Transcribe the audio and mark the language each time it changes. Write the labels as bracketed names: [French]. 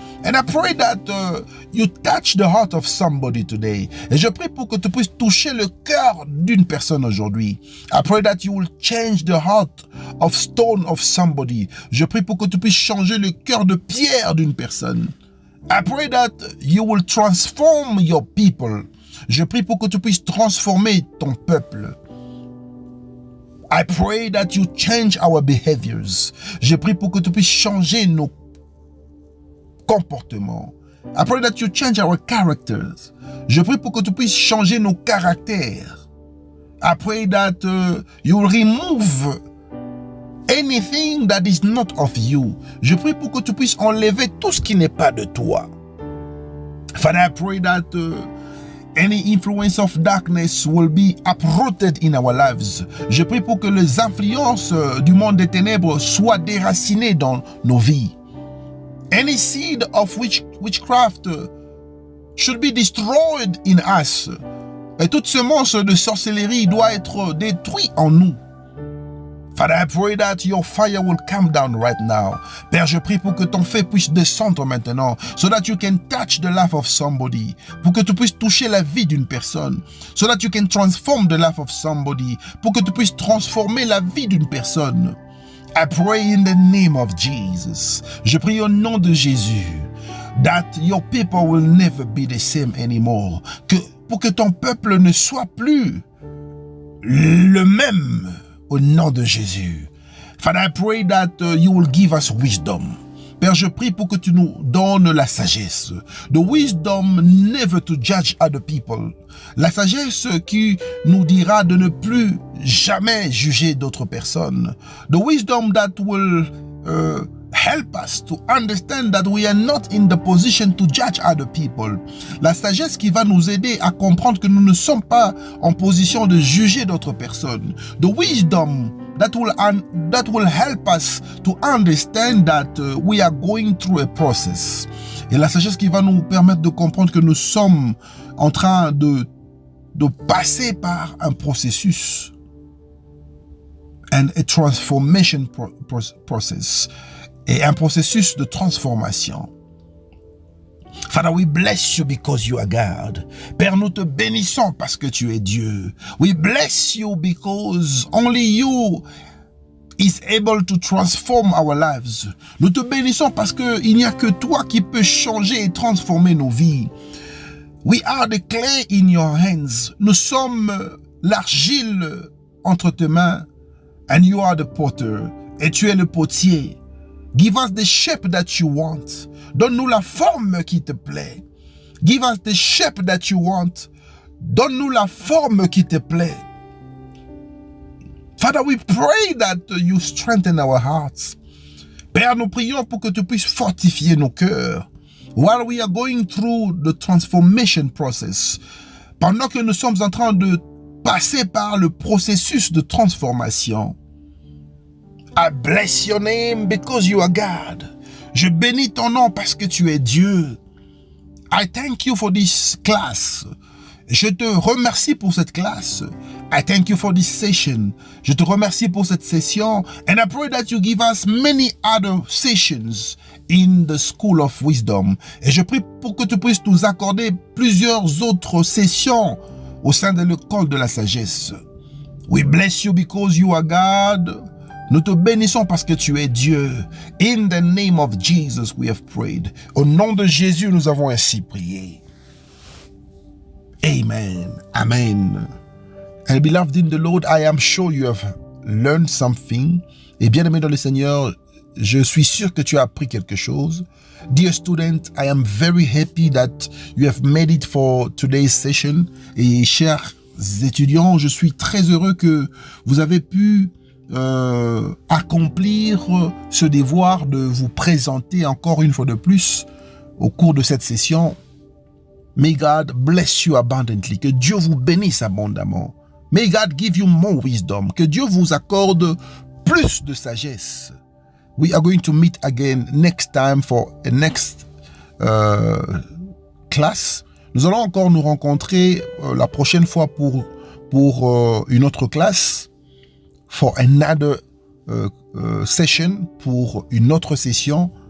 [English] And I pray that you touch the heart of somebody today. [French] Et je prie pour que tu puisses toucher le cœur d'une personne aujourd'hui. [English] I pray that you will change the heart of stone of somebody. [French] Je prie pour que tu puisses changer le cœur de pierre d'une personne. [English] I pray that you will transform your people. [French] Je prie pour que tu puisses transformer ton peuple. [English] I pray that you change our behaviors. [French] Je prie pour que tu puisses changer nos comportements. [English] I pray that you change our characters. [French] Je prie pour que tu puisses changer nos caractères. [English] I pray that you will remove anything that is not of you. [French] Je prie pour que tu puisses enlever tout ce qui n'est pas de toi. [English] Father, I pray that any influence of darkness will be uprooted in our lives. [French] Je prie pour que les influences du monde des ténèbres soient déracinées dans nos vies. [English] Any seed of witchcraft should be destroyed in us. [French] Et toute semence de sorcellerie doit être détruite en nous. [English] Father, I pray that your fire will come down right now. [French] Père, je prie pour que ton feu puisse descendre maintenant, [English] so that you can touch the life of somebody, [French] pour que tu puisses toucher la vie d'une personne, [English] so that you can transform the life of somebody, [French] pour que tu puisses transformer la vie d'une personne. [English] I pray in the name of Jesus. [French] Je prie au nom de Jésus, [English] that your people will never be the same anymore. [French] Pour que ton peuple ne soit plus le même. Au nom de Jésus. [English] Father, I pray that you will give us wisdom. [French] Père, je prie pour que tu nous donnes la sagesse. [English] The wisdom never to judge other people. [French] La sagesse qui nous dira de ne plus jamais juger d'autres personnes. [English] The wisdom that will help us to understand that we are not in the position to judge other people. [French] La sagesse qui va nous aider à comprendre que nous ne sommes pas en position de juger d'autres personnes. [English] The wisdom that will help us to understand that we are going through a process. [French] Et la sagesse qui va nous permettre de comprendre que nous sommes en train de passer par un processus. [English] And a transformation process. [French] Et un processus de transformation. [English] Father, we bless you because you are God. [French] Père, nous te bénissons parce que tu es Dieu. [English] We bless you because only you is able to transform our lives. [French] Nous te bénissons parce qu'il n'y a que toi qui peux changer et transformer nos vies. [English] We are the clay in your hands. [French] Nous sommes l'argile entre tes mains. [English] And you are the potter. [French] Et tu es le potier. [English] Give us the shape that you want. [French] Donne-nous la forme qui te plaît. [English] Give us the shape that you want. [French] Donne-nous la forme qui te plaît. [English] Father, we pray that you strengthen our hearts. [French] Père, nous prions pour que tu puisses fortifier nos cœurs. [English] While we are going through the transformation process. [French] Pendant que nous sommes en train de passer par le processus de transformation. [English] I bless your name because you are God. [French] Je bénis ton nom parce que tu es Dieu. [English] I thank you for this class. [French] Je te remercie pour cette classe. [English] I thank you for this session. [French] Je te remercie pour cette session. [English] And I pray that you give us many other sessions in the school of wisdom. [French] Et je prie pour que tu puisses nous accorder plusieurs autres sessions au sein de l'école de la sagesse. [English] We bless you because you are God. [French] Nous te bénissons parce que tu es Dieu. [English] In the name of Jesus we have prayed. [French] Au nom de Jésus, nous avons ainsi prié. [English] Amen. Amen. And beloved in the Lord, I am sure you have learned something. [French] Et bien aimé dans le Seigneur, je suis sûr que tu as appris quelque chose. [English] Dear student, I am very happy that you have made it for today's session. [French] Et chers étudiants, je suis très heureux que vous avez pu accomplir ce devoir de vous présenter encore une fois de plus au cours de cette session. [English] May God bless you abundantly. [French] Que Dieu vous bénisse abondamment. [English] May God give you more wisdom. [French] Que Dieu vous accorde plus de sagesse. [English] We are going to meet again next time for a next class. [French] Nous allons encore nous rencontrer la prochaine fois pour une autre classe. [English] For another session, [French] pour une autre session.